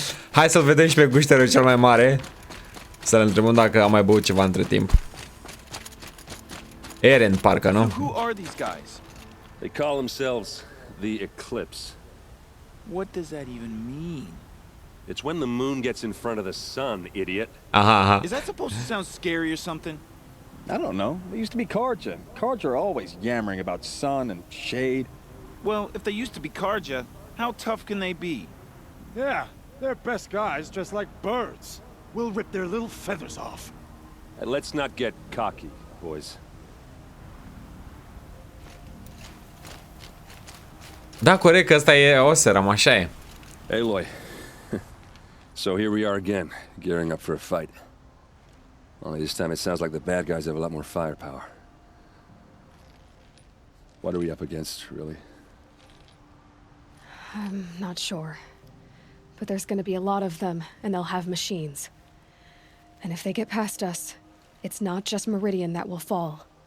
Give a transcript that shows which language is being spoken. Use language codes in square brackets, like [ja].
[ro] Hai să-l vedem și pe gușterul cel mai mare. Să-l întrebăm dacă a mai băut ceva între timp. Eren, parcă, nu? [en] Who are these guys? They call themselves the Eclipse. What does that even mean? It's when the moon gets in front of the sun, idiot. Aha. Is that supposed to sound scary or something? I don't know. They used to be Karja. Karja are always yammering about sun and shade. Well, if they used to be Karja, how tough can they be? Yeah, they're best guys dressed like birds. We'll rip their little feathers off. And let's not get cocky, boys. [ro] Da, corect, că ăsta e Oseram, așa e. [en] Aloy. So here we are again, gearing up for a fight. Only this time it sounds like the bad guys have a lot more firepower. What are we up against, really? I'm not sure. But there's gonna be a lot of them, and they'll have machines. And if they get past us, it's not just Meridian that will fall.